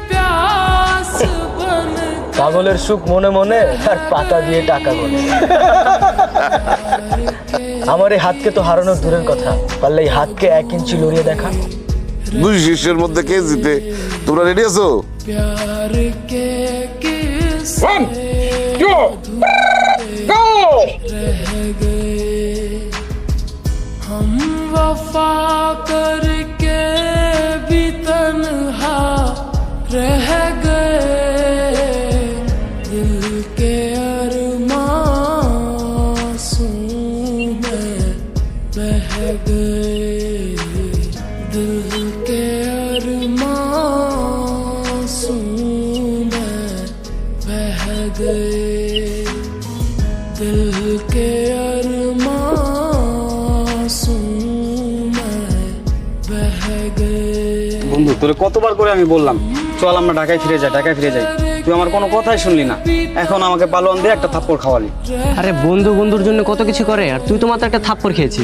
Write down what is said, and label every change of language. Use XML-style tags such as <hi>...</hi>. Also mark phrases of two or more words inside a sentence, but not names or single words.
<bn>পাগলের সুখ মনে মনে, আর পাতা দিয়ে টাকা গনে। আমার এই হাতকে তো হারানোর দূরের কথা, পারলে এই হাতকে 1 ইঞ্চি লড়িয়ে দেখা। 2 শিষ্যের মধ্যে কে জিতে? তোমরা রেডি আছো?</bn> <hi>वफा करके भी तन्हा रह गए, दिल के अरमासूं में बह गए, दिल के अरमासूं में बह गए, दिल के</hi> <bn>বন্ধু, তোরে কতবার করে আমি বললাম চল আমরা ঢাকায় ফিরে যাই, ঢাকায় ফিরে যাই, তুই আমার কোনো কথাই শুনলি না। এখন আমাকে পালোয়ান দিয়ে একটা থাপ্পড় খাওয়ালি। আরে বন্ধু বন্ধুর জন্য কত কিছু করে, আর তুই তো মাত্র একটা থাপ্পড় খেয়েছিস।</bn>